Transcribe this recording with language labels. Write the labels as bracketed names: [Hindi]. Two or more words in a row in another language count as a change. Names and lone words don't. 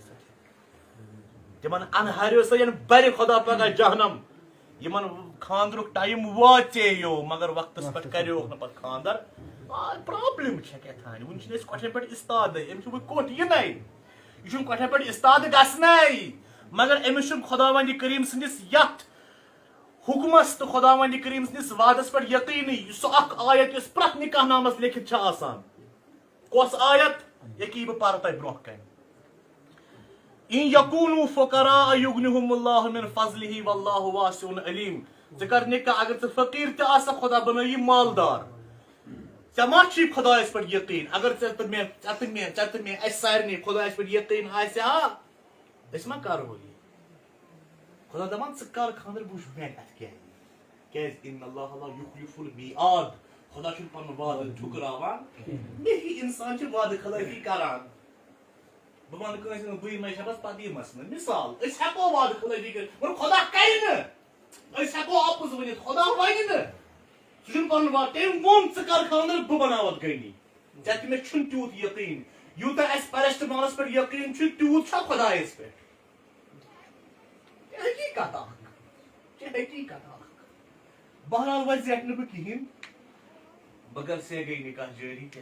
[Kashmiri] سۭتۍ تِمن انہریو سۭتۍ بَرِ خۄدا پگہہ جہنم یِمن خاندرُک ٹایم واژیو مگر وقتس پٮ۪ٹھ کریوکھ نہٕ پتہٕ خاندر پرابلم چھےٚ کیٛاہ وُنہِ چھِنہٕ أسۍ کۄٹھٮ۪ن پٮ۪ٹھ استادٕے أمِس چھُ وۄنۍ کوٚٹ یِنَے یہِ چھُنہٕ کۄٹھٮ۪ن پٮ۪ٹھ استاد گژھنَے مگر أمِس چھُنہٕ خۄداوندِ کریٖم سٕنٛدِس یتھ حکمس تو خداوند کریم سندس وعدس پہ یقینی سو اخ آیت اس پرت نکاح نامس لکھت آسان کس آیت یقین بہ پار تہ برہ کن [Arabic] ان یکونوا فقراء یغنہم اللہ من فضلہ واللہ واسع علیم [Kashmiri] ژٕ کر نکاح اگر ژٕ فقیر تہ آسکھ خدا بنٲیی مالدار ژےٚ ما چھی خدایس پہ یقین اگر ژےٚ تہٕ مےٚ اسہِ سارنٕے خدایس پہ یقین آسہِ ہا أسۍ ما کرو یہِ خدا دپان ژٕ کر خاندر بہٕ وٕچھِ مےٚ اتھ کیٛاہ یی کیٛازِ [Arabic] ان اللہ لا یخلف المیعاد [Kashmiri] خدا چھُنہٕ پنُن وعدٕ ٹھُکراوان مےٚ ہی انسان چھِ وعدٕ خلٲفی کران بہٕ ونہٕ کٲنٛسہِ نہٕ بٕے مہ چھَس پتہٕ یہِ مسلہٕ مثال أسۍ ہٮ۪کو وعدٕ خلٲفی کٔرِتھ مگر خدا کرِ نہٕ أسۍ ہٮ۪کو اپُز ؤنِتھ خدا ونہِ نہٕ سُہ چھُنہٕ پنُن وعدٕ تٔمۍ ووٚن ژٕ کر خاندر بہٕ بناوتھ گٔنی ژےٚ تہِ مےٚ چھُنہٕ تیوٗت یقیٖن یوٗتاہ اَسہِ پیرسٹمالس پٮ۪ٹھ یقیٖن چھُ تیوٗت چھا خدایس پٮ۪ٹھ حقیقت حقیقت بہرحال وۄنۍ زیٹھ نہٕ بہٕ کِہیٖنۍ بہٕ کر سے گٔے نکاح جٲری